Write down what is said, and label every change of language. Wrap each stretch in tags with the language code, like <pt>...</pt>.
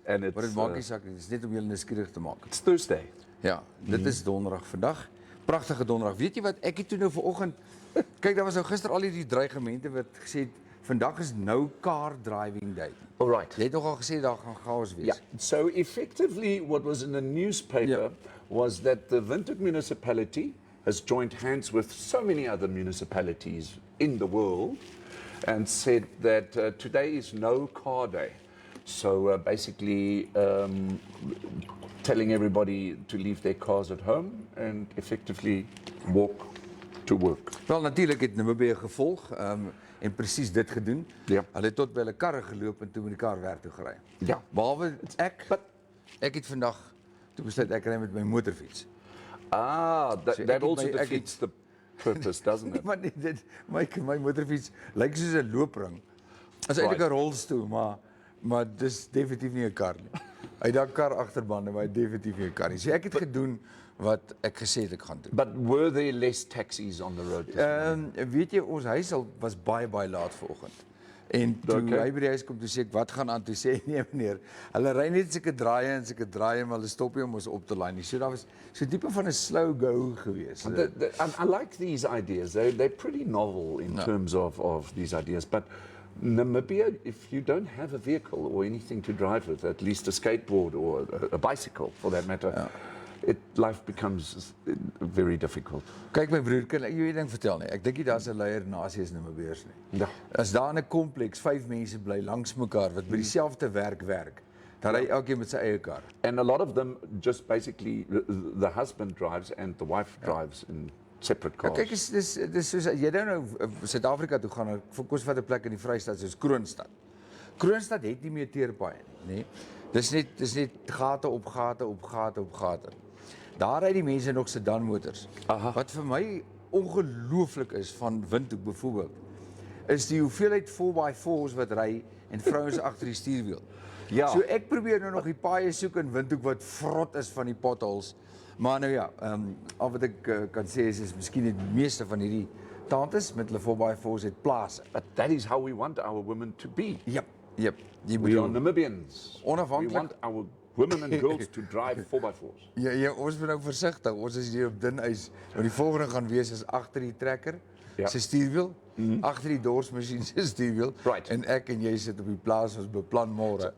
<en>and it's,</en> <af>Maar dit maak nie saak nie, dit is net om julle nuuskierig te maak.</af> <en>It's Thursday.</en> <af>Ja, dit is donderdag vandag. Pragtige donderdag. Weet jy wat, ek het toe nou vanoggend, kyk, daar was nou gister al hierdie dreigemente wat gesê het, vandag is</af> <en>no car driving day. All right.</en> <af>Jy het nogal gesê daar gaan chaos wees.</af> <en>Yeah. So effectively, what was in the newspaper was that the Windhoek municipality has joined hands with so many other municipalities in the world and said that today is no car day. So basically telling everybody to leave their cars at home and effectively walk to work.</en> <af>Wel, natuurlik het Namibia gevolg en presies dit gedoen. Ja. Hulle het tot by hulle karre geloop en toe met die kar werk toe gery. Ja. Behalwe ek het vandag toe besluit ek ry met my motorfiets. Ah,</af> <en>So that also defeats the purpose, doesn't it?</en> <af>Maar nee, my motorfiets lyk soos 'n loopring. Dit is eintlik 'n rolstoel, maar dis definitief nie 'n kar nie. Hy het daar kar agterbande, maar hy het definitief nie 'n kar nie. So ek het gedoen wat ek gesê het ek gaan doen.</af> <en>But were there less taxis on the road?</en> <af>Weet jy, ons huis al was baie laat vanoggend. En toe hy by die huis kom, toe sê ek, wat gaan aan? Toe sê nee meneer, hulle ry net sulke draaie, maar hulle stop nie om ons op te laai nie. So daar was so tipe van 'n</af> <en>slow go</en> <af>gewees.</af> <en>I like these ideas. They're pretty novel in terms of these ideas. But Namibia, if you don't have a vehicle or anything to drive with, at least a skateboard or a bicycle for that matter, life becomes very difficult.</en> <af>Kyk my broer, kan ek jou 'n ding vertel nie? Ek dink nie daar's 'n leier nasie is Namibiërs nie. Ja. As daar in 'n kompleks 5 mense bly langs mekaar wat by dieselfde werk, dan ry elkeen met sy eie kar.</af> <en>And a lot of them just basically, the husband drives and the wife drives in separate cars.</en> <af>Kyk, dis soos jy nou Suid-Afrika toe gaan, fokus wat 'n plek in die Vrystaat soos Kroonstad. Kroonstad het nie meer teerpaaie nie, nê? Dis net gate op gate. Daar ry die mense nog sedan motors. Wat vir my ongelooflik is van Windhoek byvoorbeeld, is die hoeveelheid 4x4's wat ry en vrouens agter die stuurwiel. Ja. So ek probeer nou nog die paaie soek in Windhoek wat vrot is van die potholes. Maar nou ja, al wat ek kan sê is miskien die meeste van hierdie tantes met hulle 4x4's het plase.</af> <en>But that is how we want our women to be. Yep. We are Namibians.</en> <af>Onafhanklik.</af> <en>We want our women and girls to drive 4x4's.</en> <af>Ja, ons moet nou versigtig. Ons is hier op dun ys. Want die volgende gaan wees is agter die trekker se stuurwiel, agter die dorsmasjien se stuurwiel.</af> <en>Right.</en> <af>En ek en jy sit op die plaas, ons beplan môre.</af>